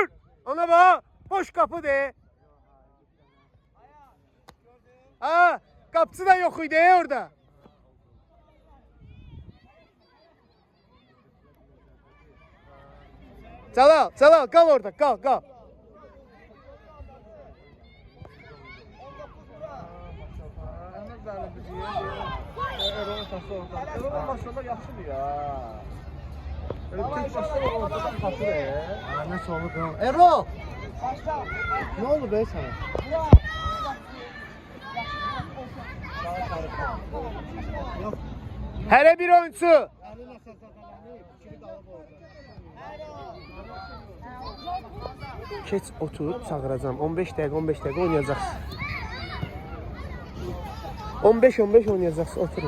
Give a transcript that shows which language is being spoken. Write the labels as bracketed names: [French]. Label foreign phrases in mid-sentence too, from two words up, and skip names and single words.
[Azerbaijani] Ona bax, boş qapı de. Ha, qapısı da yox idi orada. Cəlal, qal orada, qal. Erol'un tası orada. Erol'un maşallah yaxşıdır ya. [Turkish] Öyle tek başına ortada tası da ya. Nasıl oldu? Erol! Ne oldu be sana? [Azerbaijani] Hələ bir oyuncu. Keç, otur, çağıracağım. 15 dəqiqə oynayacaqsın. 15 oynayacaqsın, oturun.